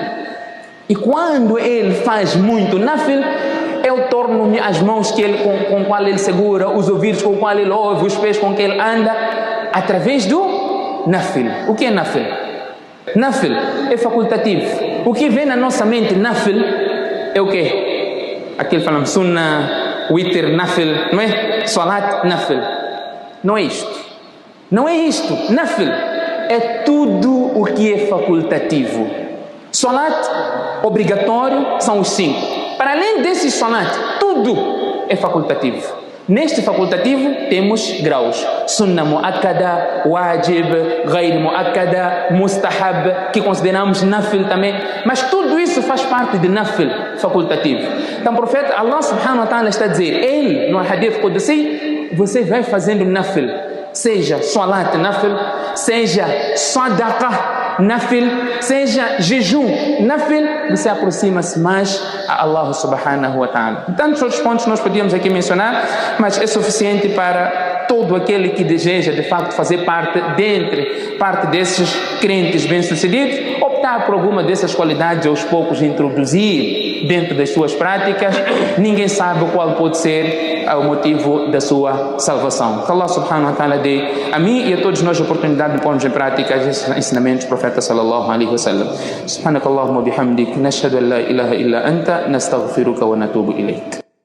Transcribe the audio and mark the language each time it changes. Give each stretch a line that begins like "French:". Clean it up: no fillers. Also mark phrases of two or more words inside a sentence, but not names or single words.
Portuguese: E quando ele faz muito nafil, eu torno-me as mãos com qual ele segura, os ouvidos com qual ele ouve, os pés com que ele anda, através do nafil. O que é nafil? Nafil é facultativo. O que vem na nossa mente, nafil, é o quê? Aquilo falamos,
Arabic: سنة، وتر، نفل,
Portuguese: não é?
Arabic: صلاة، نفل.
Portuguese: Não é isto. Não é isto. Nafil é tudo o que é facultativo. Salat obrigatório são os 5. Para além desses salat, tudo é facultativo. Neste facultativo temos graus:
Arabic: سنة مؤكدة، واجب، غير مؤكدة، مستحب,
Portuguese: que consideramos nafil também. Mas tudo isso faz parte de nafil facultativo. Então o profeta
Arabic: الله سبحانه وتعالى
Portuguese: está a dizer, ele no
Arabic: حديث قدسي,
Portuguese: você vai fazendo nafil, seja
Arabic: صلاة نفل,
Portuguese: seja
Arabic: صدقة نفل,
Portuguese: seja jejum nafil, você aproxima-se mais a
Arabic: الله سبحانه وتعالى.
Portuguese: Tantos outros pontos nós podíamos aqui mencionar, mas é suficiente para todo aquele que deseja de facto fazer parte desses crentes bem-sucedidos, optar por alguma dessas qualidades aos poucos, introduzir dentro das suas práticas. Ninguém sabe qual pode ser o motivo da sua salvação. Que
Arabic: الله سبحانه وتعالى
Portuguese: dê a mim e a todos nós a oportunidade de pormos em prática esses ensinamentos do profeta
Arabic: صلى الله عليه وسلم. سبحانك اللهم بحمدك نشهد أن لا إله إلا أنت نستغفرك ونتوب إليك.